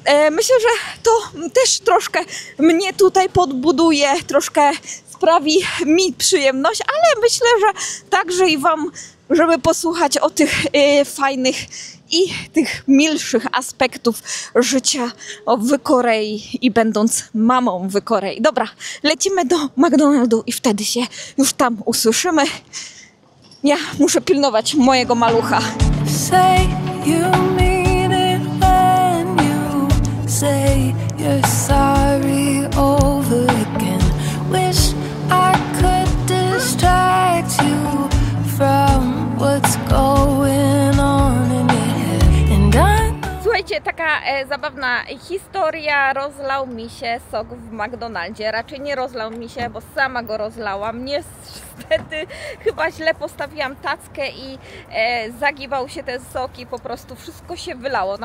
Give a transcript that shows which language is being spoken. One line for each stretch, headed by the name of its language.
Polish: Myślę, że to też troszkę mnie tutaj podbuduje, troszkę sprawi mi przyjemność, ale myślę, że także i Wam, żeby posłuchać o tych fajnych i tych milszych aspektów życia w Korei i będąc mamą w Korei. Dobra, lecimy do McDonaldu i wtedy się już tam usłyszymy. Ja muszę pilnować mojego malucha.
English: Say you mean it when you say you're sorry over again. Wish I could distract you from what's going on in your head. And I...
Polish: Słuchajcie, taka zabawna historia. Rozlał mi się sok w McDonaldzie. Raczej nie rozlał mi się, bo sama go rozlałam. Niestety chyba źle postawiłam tackę i zagiwał się ten sok i po prostu wszystko się wylało.